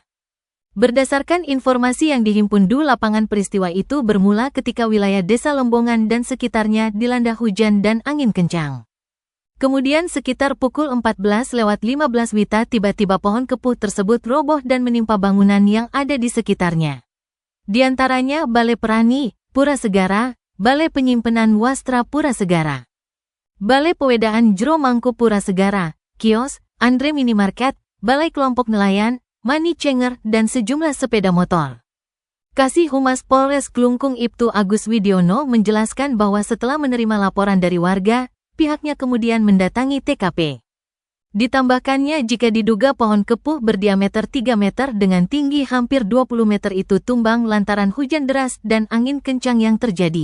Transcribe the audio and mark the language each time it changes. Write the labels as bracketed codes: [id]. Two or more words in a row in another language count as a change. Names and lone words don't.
[id] Berdasarkan informasi yang dihimpun Du Lapangan, peristiwa itu bermula ketika wilayah Desa Lembongan dan sekitarnya dilanda hujan dan angin kencang. Kemudian sekitar pukul 14:15 WITA tiba-tiba pohon kepuh tersebut roboh dan menimpa bangunan yang ada di sekitarnya. Di antaranya Balai Perani, Pura Segara, Balai Penyimpanan Wastra Pura Segara, Balai Pewedaan Jero Mangku Pura Segara, kios, Andre Minimarket, Balai Kelompok Nelayan, Mani Cenger, dan sejumlah sepeda motor. Kasih Humas Polres Klungkung Ibtu Agus Widiono menjelaskan bahwa setelah menerima laporan dari warga, pihaknya kemudian mendatangi TKP. Ditambahkannya jika diduga pohon kepuh berdiameter 3 meter dengan tinggi hampir 20 meter itu tumbang lantaran hujan deras dan angin kencang yang terjadi.